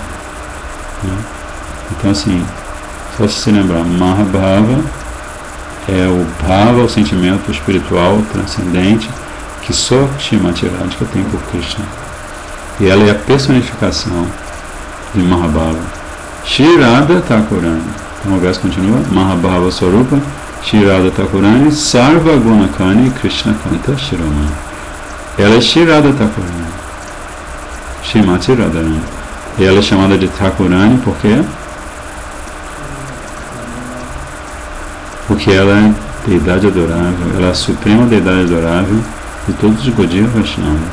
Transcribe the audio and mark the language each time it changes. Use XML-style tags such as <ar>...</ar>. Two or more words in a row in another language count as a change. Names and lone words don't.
<pt>Então assim, só se lembrar, Mahabhava é o bhava, o sentimento espiritual transcendente que só Shrimati Radhika tem por Krishna. E ela é a personificação de Mahabhava. Shri Radha Thakurani. Então o verso continua.</pt> <bn>মহাভাব স্বরূপা শ্রী রাধা ঠাকুরাণী সর্ব গুণখনি কৃষ্ণ কান্তা শিরোমণি.</bn> <pt>Ela é Shri Radha Thakurani, Shrimati Radharani. E ela é chamada de Thakurani por quê? Porque ela é deidade adorável, ela é a suprema deidade adorável de todos os Gaudiya Vaishnavas.</pt>